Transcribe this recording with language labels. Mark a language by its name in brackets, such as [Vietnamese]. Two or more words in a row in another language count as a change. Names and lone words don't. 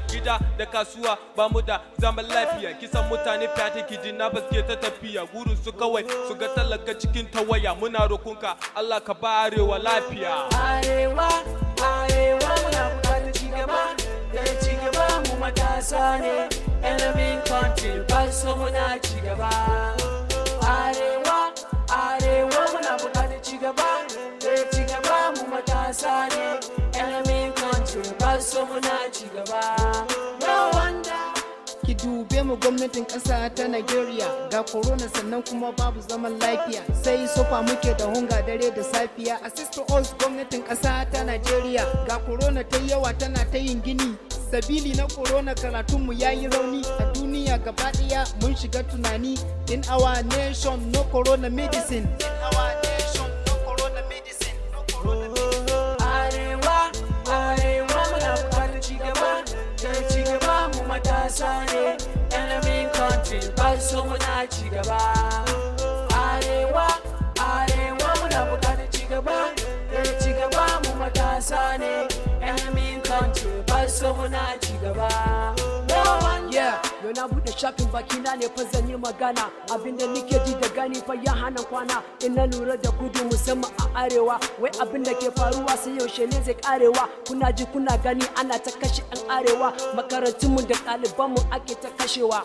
[Hausa] Gida da kasuwa ba mu da zaman lafiya, kisan mutane fyaɗe kidnappers ke ta tafiya. Burin su kawai su ga talaka cikin tawaya. Muna roƙonka Allah ka ba Arewa lafiya. Arewa, Arewa muna bukatar ci gaba, da ci gaba mu matasa ne. [English] Enemy country, [Hausa] ba su so muna ci gaba. Arewa, Arewa muna bukatar ci gaba, da ci gaba mu matasa ne. [English] Enemy country, [Hausa] ba su so muna ci gaba. Ba wanda Ki dube mu gwamnatin ƙasa ta Nigeria, ga corona sannan kuma babu zaman lafiya, sai sofa muke da hunga dare da safiya. [English] Assist to us [Hausa] gwamnatin ƙasa ta Nigeria, ga corona ta yawa tana ta yin gini, sabili na corona karatunmu ya yi rauni. A duniya gaba ɗaya mun shiga tunani, [English] in our nation no corona medicine. In our nation no corona medicine, no corona medicine. [Hausa] Arewa, Arewa muna bukatar ci gaba, da ci gaba mu matasa ne. [English] Enemy country, [Hausa] ba su so muna ci gaba. Arewa, Arewa muna bukatar ci gaba, da ci gaba mu matasa ne. [English] Enemy country, [Hausa] ba su so muna ci gaba. [English] No one Yeah, [Hausa] yau na buɗe shafin baki na ne fa zan yi magana. Abin da nike ji da gani fa ya hana kwana. In na lura da kudu musamman a arewa, wai abin da ke faruwa sai yaushe ne zai karewa? Kuna ji kuna gani ana ta kashe 'yan arewa, makarantunmu da ɗalibanmu ake ta kashewa.